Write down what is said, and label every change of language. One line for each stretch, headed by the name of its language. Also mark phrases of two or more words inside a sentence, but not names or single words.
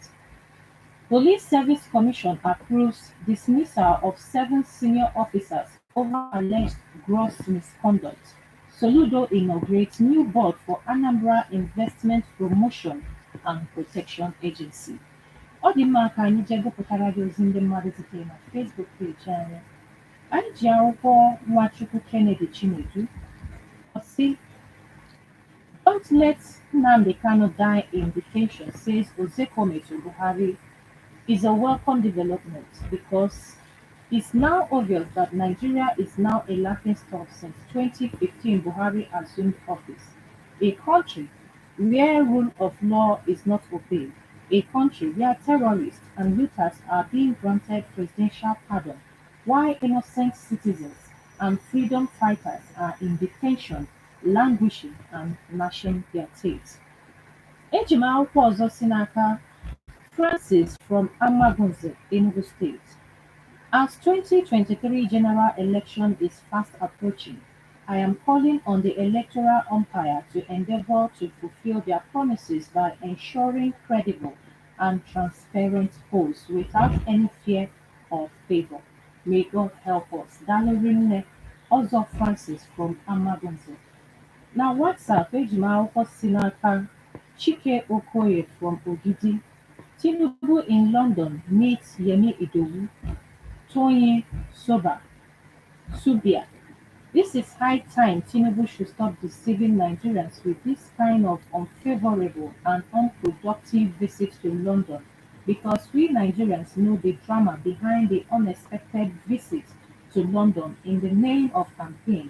English: Police Service Commission approves dismissal of 7 senior officers over alleged gross misconduct. Soludo inaugurates new board for Anambra Investment Promotion and Protection Agency.
Igbo: Ọ dị mma ka anyị jee gụpụtara gị ozi ndị mmadụ zitere na Facebook page anyị. Anyị ji akwụkwọ Nwachukwu Kennedy Chinedu. Ọ sị,
English: "Don't let Nnamdi Kanu die in detention," says Ozekome to Buhari, "is a welcome development because it's now obvious that Nigeria is now a laughingstock since 2015 Buhari assumed office. A country where rule of law is not obeyed, a country where terrorists and looters are being granted presidential pardon, while innocent citizens and freedom fighters are in detention, languishing and gnashing their teeth."
Igbo: Eji m akwụkwọ ọzọ si n'aka Francis from Amagunze, Enugu State.
English: As 2023 general election is fast approaching, I am calling on the electoral umpire to endeavor to fulfill their promises by ensuring credible and transparent polls without any fear or favor. May God help us. Dalorinne Ozo Francis from Amagunze.
Igbo: Now WhatsApp, eji m akwụkwọ si n'aka Chike Okoye from Ogidi.
English: Tinubu in London meets Yemi Idowu, Toyin Subia. This is high time Tinubu should stop deceiving Nigerians with this kind of unfavorable and unproductive visit to London, because we Nigerians know the drama behind the unexpected visit to London in the name of campaign.